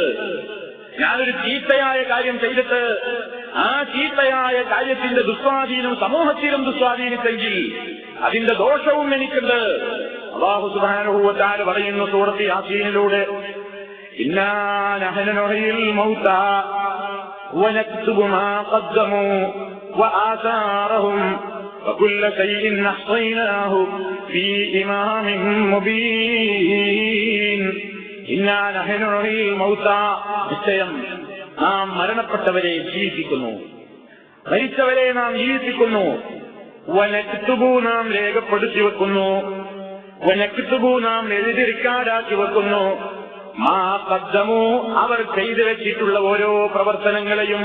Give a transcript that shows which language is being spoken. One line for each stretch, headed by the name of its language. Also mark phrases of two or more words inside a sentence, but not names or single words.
Malayalam: ഞാനൊരു ചീത്തയായ കാര്യം ചെയ്തിട്ട് ആ ചീത്തയായ കാര്യത്തിന്റെ ദുസ്വാധീനം സമൂഹത്തിലും ദുസ്വാധീനിച്ചെങ്കിൽ അതിന്റെ ദോഷവും എനിക്കുണ്ട്.
Arabic: الله سبحانه وتعالى
Malayalam: പറയുന്നു സൂറത്ത് യാസീനിലൂടെ,
Arabic: إنا نحن نحيي الموتى ونكتب ما قدموا وآثارهم وكل شيء أحصيناه في إمام مبين إنا نحن نحيي الموتى
Malayalam: നിശ്ചയം നാം മരണപ്പെട്ടവരെ ജീവിപ്പിക്കുന്നു, മരിച്ചവരെ നാം ജീവിപ്പിക്കുന്നു. വനക്തുബു നാം രേഖപ്പെടുത്തി വെക്കുന്നു, വനക്തുബു നാം എഴുതി റിക്കാർഡാക്കി വെക്കുന്നു.
Arabic: ما قدموا
Malayalam: അവർ ചെയ്തു വെച്ചിട്ടുള്ള ഓരോ പ്രവർത്തനങ്ങളെയും.